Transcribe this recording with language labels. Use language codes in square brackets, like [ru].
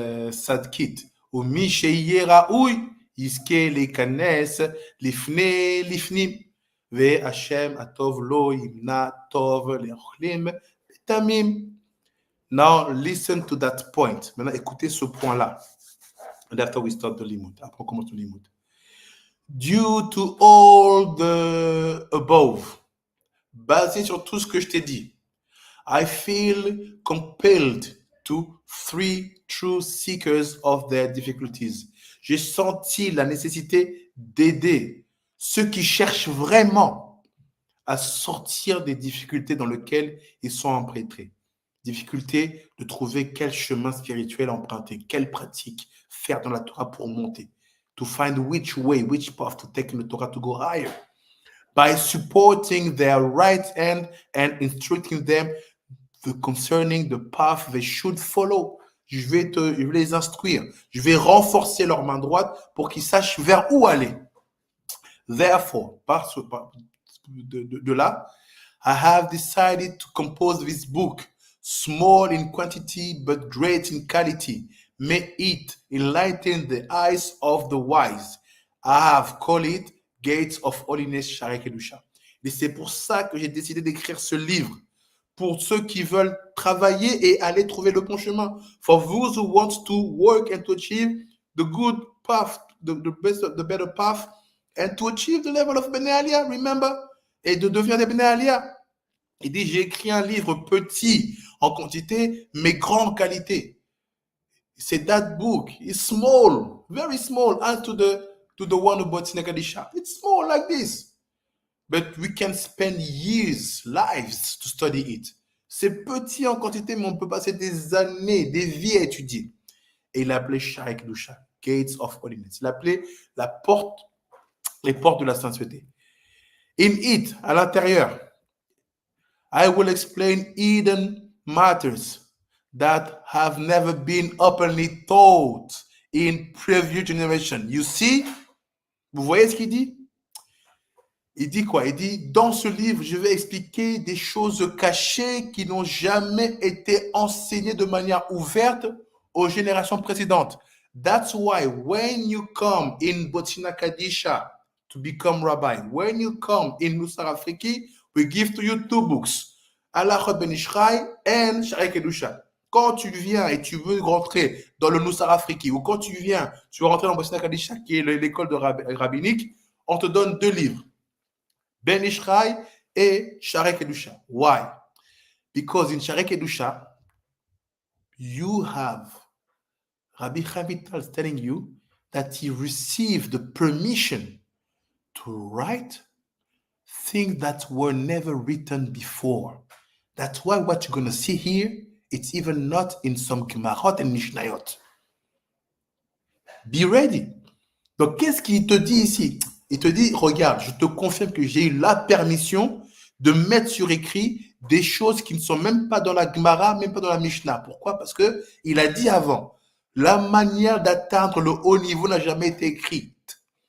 [he] צדקית ומי שיהיה ראוי יזכה להיכנס לפנים והשם הטוב לא ימנע טוב לאוכלים בתמים. [en] Now listen to that point. [fr] Maintenant écoutez ce point-là. [en] And after we start the Limud. [fr] Après on commence le Limud. [en] Due to all the above, [fr] basé sur tout ce que je t'ai dit, [en] I feel compelled to free true seekers of their difficulties. [fr] J'ai senti la nécessité d'aider ceux qui cherchent vraiment à sortir des difficultés dans lesquelles ils sont empêtrés. Difficulté de trouver quel chemin spirituel emprunter, quelle pratique faire dans la Torah pour monter. [en] To find which way, which path to take in the Torah to go higher. By supporting their right hand and instructing them concerning the path they should follow. [fr] Je vais les instruire. Je vais renforcer leur main droite pour qu'ils sachent vers où aller. [en] Therefore, [fr] de là, [en] I have decided to compose this book, small in quantity but great in quality. May it enlighten the eyes of the wise. I have called it Gates of Holiness Shaarei Kedusha. [fr] Et c'est pour ça que j'ai décidé d'écrire ce livre, pour ceux qui veulent travailler et aller trouver le bon chemin. [en] For those who want to work and to achieve the good path, the better path, and to achieve the level of Bnei Aliyah, remember, [fr] et de devenir des Bnei Aliyah. Il dit, j'ai écrit un livre petit en quantité, mais grand en qualité. [en] C'est that book. It's small, very small, as to the one who bought Sinakadisha. It's small like this. But we can spend years, lives to study it. [fr] C'est petit en quantité, mais on peut passer des années, des vies à étudier. Et il l'appelait Shaarei Kedusha, Gates of Holiness. Il l'appelait les portes de la sainteté. [en] In it, [fr] à l'intérieur, [en] I will explain hidden matters that have never been openly taught in previous generation. You see, [fr] vous voyez ce qu'il dit? Il dit quoi? Il dit, dans ce livre, je vais expliquer des choses cachées qui n'ont jamais été enseignées de manière ouverte aux générations précédentes. [en] That's why when you come in Botsina Kadisha to become rabbi, when you come in Musar Afriki, we give to you 2 books, Halachot Ben Ishrai and Shaarei Kedusha. [fr] Quand tu viens et tu veux rentrer dans le Musar Afriki, ou quand tu viens, tu veux rentrer dans Botsina Kadisha, qui est l'école de rabbinique, on te donne 2 livres. Ben Ishrai et Shaarei Kedusha. [en] Why? Because in Shaarei Kedusha, you have Rabbi HaMidor is telling you that he received the permission to write things that were never written before. That's why what you're going to see here, it's even not in some Gemarot and Mishnayot. Be ready. [fr] Donc, qu'est-ce qu'il te dit ici? Il te dit, regarde, je te confirme que j'ai eu la permission de mettre sur écrit des choses qui ne sont même pas dans la Gemara, même pas dans la Mishnah. Pourquoi? Parce que il a dit avant, la manière d'atteindre le haut niveau n'a jamais été écrite.